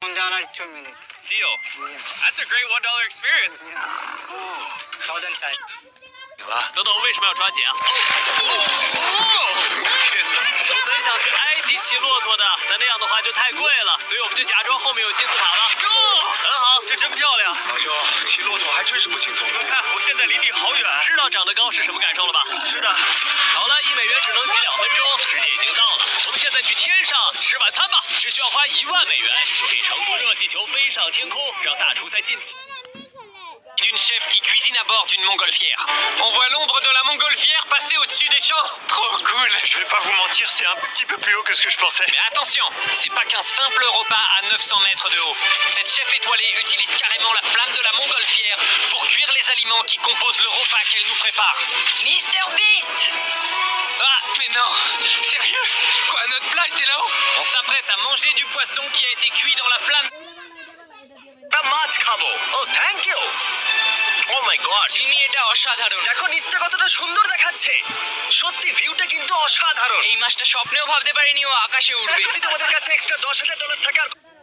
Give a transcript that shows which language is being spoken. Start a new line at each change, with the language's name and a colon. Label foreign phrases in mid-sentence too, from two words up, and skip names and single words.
English: $2 Deal. That's a great $1 experience.
Chinese: 高蛋菜。等等，为什么要抓紧啊？我本想去埃及骑骆驼的，但那样的话就太贵了，所以我们就假装后面有金字塔了。很好，这真漂亮。老兄，骑骆驼还真是不轻松。你们看，我现在离地好远。知道长得高是什么感受了吧？是的。好了，$1只能骑2分钟，时间已经到了。我们现在去天上吃晚餐吧，只需要花$1万就可以乘坐热气球飞上天空，让大厨在近期。
French: D'une chef qui cuisine à bord d'une montgolfière. On voit l'ombre de la montgolfière passer au-dessus des champs. Trop cool. Je vais pas vous mentir, c'est un petit peu plus haut que ce que je pensais. Mais attention, c'est pas qu'un simple repas à 900 mètres de haut. Cette chef étoilée utilise carrément la flamme de la montgolfière pour cuire les aliments qui composent le repas qu'elle nous prépare. Mr Beast! Ah, mais non! Sérieux? Quoi, notre plat était là-haut? On s'apprête à manger du poisson qui a été cuit dans la flamme.
Bangla: মাছ খাবো। ও
English: thank you. oh my god,
Bangla: জিমি, এটা অসাধারণ। দেখো নিচটা কতটা সুন্দর দেখাচ্ছে। সত্যি ভিউটা কিন্তু অসাধারণ। এই মাছটা স্বপ্নেও ভাবতে পারিনি ও আকাশে উঠবে। যদি তোমাদের কাছে এক্সট্রা $10,000 থাকে আর